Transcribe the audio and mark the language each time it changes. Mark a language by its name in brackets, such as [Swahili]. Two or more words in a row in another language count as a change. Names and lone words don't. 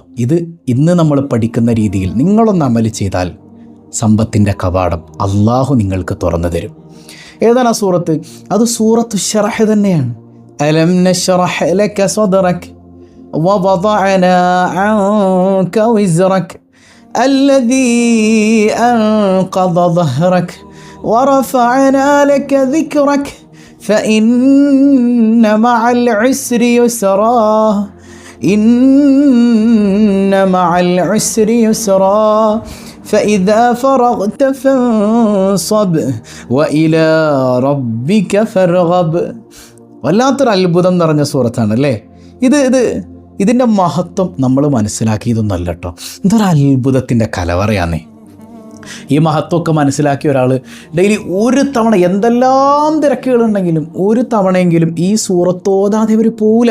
[Malayalam] ഇത് ഇന്ന് നമ്മൾ പഠിക്കുന്ന രീതിയിൽ നിങ്ങളൊന്ന് അമല് ചെയ്താൽ സമ്പത്തിൻ്റെ കവാടം അള്ളാഹു നിങ്ങൾക്ക് തുറന്നു തരും. ഏതാണ് ആ സൂറത്ത്? അത് സൂറത്തു ശറഹ് തന്നെയാണ്. [Arabic] ألم نشرح لك صدرك ووضعنا عنك وزرك الذي أنقض ظهرك ورفعنا لك ذكرك فإن مع العسر يسرا إن مع العسر يسرا فإذا فرغت فانصب وإلى ربك فارغب. [Malayalam] വല്ലാത്തൊരു അത്ഭുതം നിറഞ്ഞ സൂറത്താണ് അല്ലേ? ഇതിൻ്റെ മഹത്വം നമ്മൾ മനസ്സിലാക്കിയതൊന്നല്ല കേട്ടോ. ഇതൊരു അത്ഭുതത്തിൻ്റെ കലവറയാന്നേ. ഈ മഹത്വമൊക്കെ മനസ്സിലാക്കിയ ഒരാൾ ഡെയിലി ഒരു തവണ, എന്തെല്ലാം തിരക്കുകളുണ്ടെങ്കിലും ഒരു തവണയെങ്കിലും ഈ സൂറത്ത് ഓതാതെ അവർ പോവില്ല.